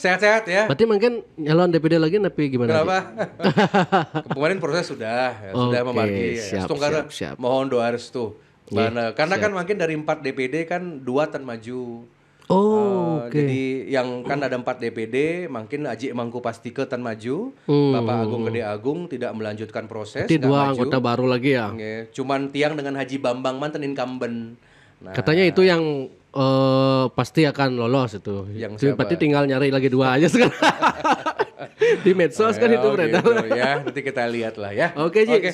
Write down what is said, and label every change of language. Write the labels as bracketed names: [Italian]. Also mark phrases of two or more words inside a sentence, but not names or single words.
[Indonesian] sehat-sehat ya. Berarti mungkin nyalon DPD lagi tapi gimana? Kenapa? Kemarin proses sudah memargi. Siap. Mohon doa restu. Karena kan makin dari 4 DPD kan 2 [Balinese] tan maju. [Indonesian] Jadi yang kan ada 4 DPD, makin Aji Mangku Pastike [Balinese] tan maju, [Indonesian] Bapak Agung Gede Agung tidak melanjutkan proses. Berarti 2 anggota baru lagi ya? Cuman Tiang dengan Haji Bambang mantan incumbent. Nah, katanya itu yang pasti akan lolos itu. Berarti tinggal nyari lagi 2 aja sekarang. Di medsos kan itu beredar. Gitu, ya, nanti kita lihat lah ya.